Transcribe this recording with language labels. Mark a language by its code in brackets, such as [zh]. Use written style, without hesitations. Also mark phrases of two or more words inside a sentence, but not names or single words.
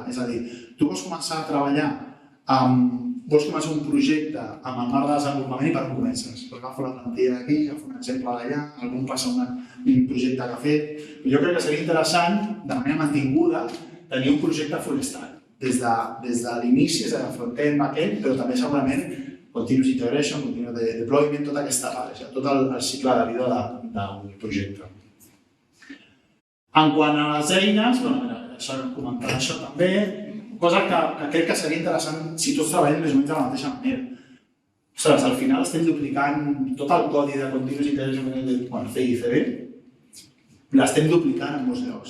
[ca] És a dir, tu vols començar a treballar vols començar un projecte amb el marc de desenvolupament i per on comences? Agafo la plantilla d'aquí, agafo un exemple d'allà, algú passa un projecte que ha fet. Jo crec que seria interessant, de manera mantinguda, tenir un projecte [en] full stack. [ca] Des de l'inici, des de [en] front-end, back-end, [ca] però també segurament [en] continuous integration, continuous deployment, [ca] tota aquesta part, tot el cicle de vida del projecte. En quant a les eines, comentar això també, cosa que crec que seria interessant si tots treballem més o menys de la mateixa manera. Ostres, al final estem duplicant tot el codi de [en] Continuous Integration CI/CD, [ca] l'estem duplicant en molts llocs.